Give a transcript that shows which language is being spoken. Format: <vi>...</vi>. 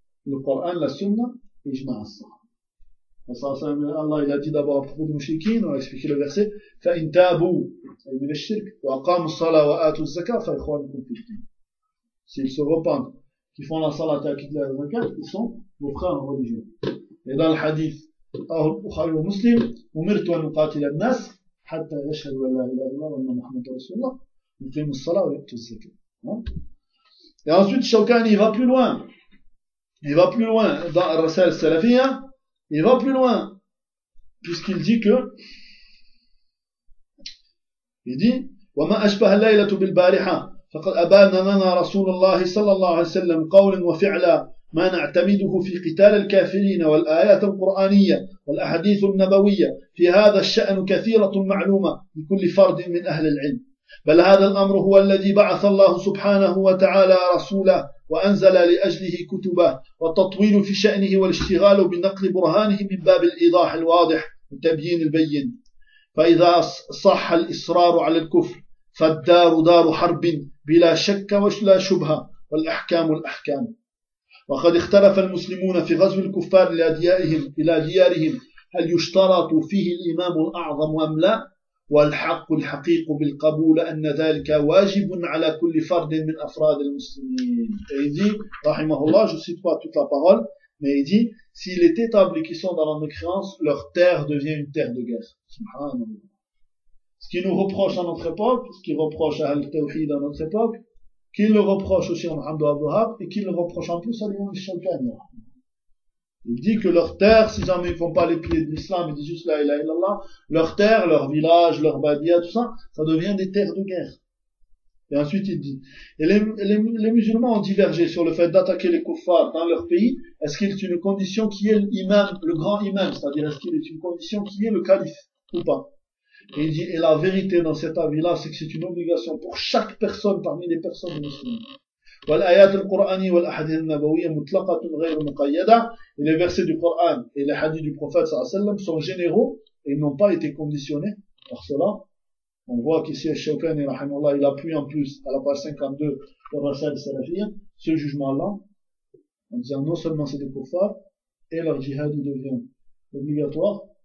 <fr>Le Coran, la Sunna et Ijma al-Sahaba. Allah, il a dit d'abord à propos de Mushikin, on a expliqué le verset,</fr> <ar>فَإِنْ تَابُوا مِنَ الشِّرْكِ وَأَقَامُوا الصَّلَاةَ وَآتُوا الزَّكَاةَ فَإِخْوَانُكُمْ فِي الدِّينِ.</ar> <fr>S'ils se repentent, qu'ils font la salat et qu'ils la zakat, ils sont vos frères en religion. Et dans le hadith,</fr> <ar>أَهُ الْبُخَارِ وَمُسْلِمُ أُمِرْتُ أَنْ أُقَاتِلَ النَّاسِ حَتَّى يَشْهَدُوا أَنْ لَا إِلَهَ إِلَّا اللَّهُ وَأَنَّ مُحَمَّدًا رَسُولُ اللَّهِ وَيُقِيمُوا الصَّلَاةَ وَيُؤْتُوا الزَّكَاةَ. Et ensuite, Shawkani, il va plus loin. Il va plus loin dans Ar-Rasail Salafiyya.</ar> <fr>Il va plus loin, puisqu'il dit que, il dit,</fr> <ar>وَمَا أَشْبَهَ اللَّيْلَةُ بِالْبَارِحَةِ فَقَدْ أَبَانَ لَنَا رَسُولَ اللَّهِ صَلَّى اللَّهُ عَلَيْهِ وَسَلَّمَ قَوْلًا وَفِعْلًا مَا نَعْتَمِدُهُ فِي قِتَالِ الْكَافِرِينَ وَالْآيَاتُ الْقُرْآنِيَّةُ وَالْأَحَادِيثُ النَّبَوِيَّةُ فِي هَذَا الشَّأْنُ كَثِيرَةٌ مَعْلُومَةٌ لِكُلِّ فَرْدٍ مِنْ أَهْلِ الْعِلْمِ بل هذا الأمر هو الذي بعث الله سبحانه وتعالى رسوله وأنزل لأجله كتبه والتطويل في شأنه والاشتغال بنقل برهانه من باب الإيضاح الواضح والتبيين البين فإذا صح الإصرار على الكفر فالدار دار حرب بلا شك ولا شبهة والأحكام الأحكام وقد اختلف المسلمون في غزو الكفار إلى ديارهم هل يشترط فيه الإمام الأعظم أم لا؟ والحق الحقيق بالقبول أن ذلك واجب على كل فرد من أفراد المسلمين.</ar> <fr>Et il dit, rahimahullah, je ne cite pas toute la parole, mais il dit, s'il est établi qu'ils sont dans la mécréance, leur terre devient une terre de guerre. Subhanallah. Ce qui nous reproche à notre époque, ce qui reproche à Al-Tawhid à notre époque, qui le reproche aussi à Mohamed Abouhab, et qui le reproche en plus à l'Imam Shawkani. Il dit que leur terre, si jamais ils font pas les pieds de l'islam, ils disent juste la ilaha illallah, leur terre, leur village, leur badia, tout ça, ça devient des terres de guerre. Et ensuite il dit, et les musulmans ont divergé sur le fait d'attaquer les kuffars dans leur pays, est-ce qu'il est une condition qui est l'imam, le grand imam, c'est-à-dire est-ce qu'il est une condition qui est le calife, ou pas? Et il dit, et la vérité dans cet avis-là, c'est que c'est une obligation pour chaque personne parmi les personnes musulmanes.</fr> <ar>والآيات القرآنية والأحاديث النبوية مطلقة غير مقيدة.</ar> <fr>Et les versets du Coran et les hadiths du prophète sallallahu alayhi wa sallam sont généraux et n'ont pas été conditionnés par cela. On voit qu'ici Al-Shawkani rahimahullah, il appuie en plus à la page 52 de Rasal Salafiyya ce jugement-là en disant non seulement c'est des kuffars et leur jihad devient obligatoire.</fr>